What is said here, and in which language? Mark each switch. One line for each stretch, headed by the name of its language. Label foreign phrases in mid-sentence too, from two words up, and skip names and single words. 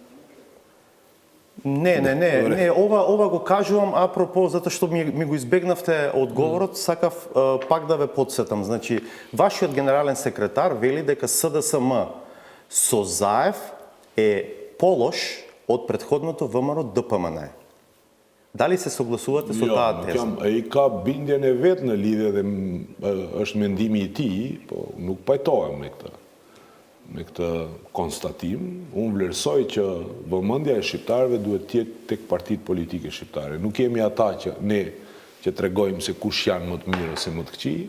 Macedonian: Не, ова го кажувам апропо затоа што ми го избегнавте одговорот, сакав пак да ве потсетам. Значи, вашиот генерален секретар вели дека СДСМ со Заев е полош од претходното ВМРО ДПМН. Дали се согласувате со таа теза?
Albanian: Ai ka bindjen e vet në lidhje dhe është mendimi i tij, po nuk pajtohem me këtë konstatim. Unë vlerësoj që vëmendja e shqiptarëve duhet të jetë tek partitë politike shqiptare. Nuk jemi ata që tregojmë se kush janë më të mirë ose më të këqij.